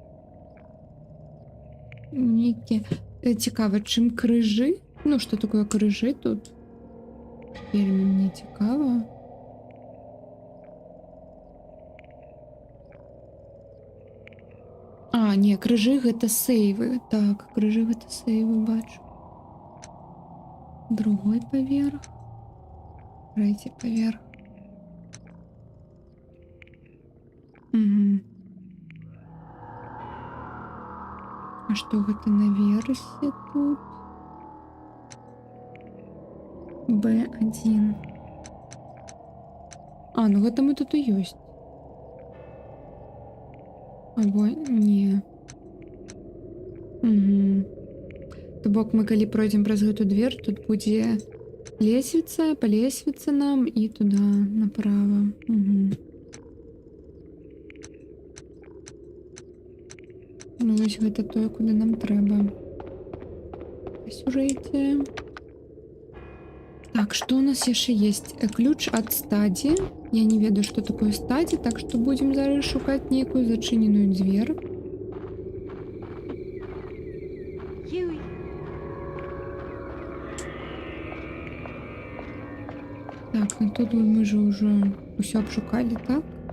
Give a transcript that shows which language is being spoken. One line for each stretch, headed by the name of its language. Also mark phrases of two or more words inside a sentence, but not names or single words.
Ukrainian: Нікі. Цікаво, чим крижі? Ну, що таке крижі тут? Теперь мені цікаво.
Belarusian: А, ні, крижі гэта сейвы. Так, крижі гэта сейвы, бачу.
Ukrainian: Другой поверх. Третій поверх. Угу.
Belarusian: А што гэта наверсе тут? Б1. А, ну гэта мы тут і ёсць. Або не. Угу. То бок мы калі пройдзем праз гэту дверь, тут будзе лесвіца, па лесвіцы нам і туды направо. Угу. Ну вось гэта тое, куды нам трэба. Па сюжэце.
Russian: Так, что у нас еще есть? Ключ от стадии.
Belarusian: Я не ведаю,
Russian: что такое стадия, так что будем
Belarusian: зараз шукать
Russian: некую зачиненную дверь. Huey. Так, ну тут мы же уже все обшукали, так?